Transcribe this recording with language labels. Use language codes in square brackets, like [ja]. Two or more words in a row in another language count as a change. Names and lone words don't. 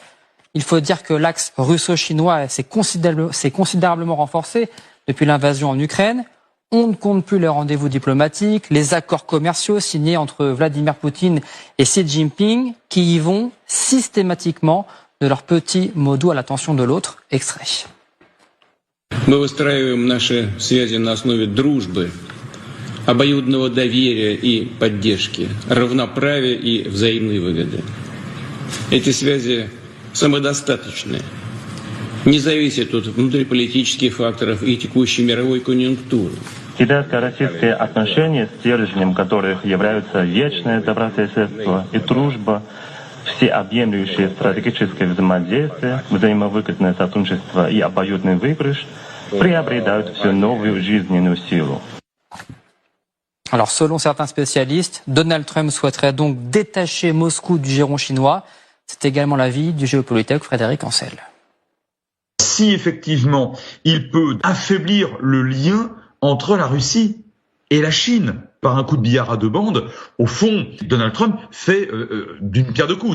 [fr] Il faut dire que l'axe russo-chinois s'est considérablement renforcé depuis l'invasion en Ukraine. On ne compte plus les rendez-vous diplomatiques, les accords commerciaux signés entre Vladimir Poutine et Xi Jinping qui y vont systématiquement de leur petit mot doux à l'attention de l'autre. Extrait. [ru] Мы выстраиваем наши связи на основе дружбы, обоюдного доверия и поддержки, равноправия и взаимной выгоды. Эти связи самодостаточны, не зависят от внутриполитических факторов и текущей мировой конъюнктуры. Китайско-российские отношения, стержнем которых являются вечное добрососедство и дружба, всеобъемлющее стратегическое взаимодействие, взаимовыгодное сотрудничество и обоюдный выигрыш, приобретают все новую жизненную силу. [fr] Alors, selon certains spécialistes, Donald Trump souhaiterait donc détacher Moscou du giron chinois. C'est également l'avis du géopolitologue Frédéric Ancel. Si effectivement il peut affaiblir le lien entre la Russie et la Chine par un coup de billard à deux bandes, au fond, Donald Trump fait d'une pierre deux coups.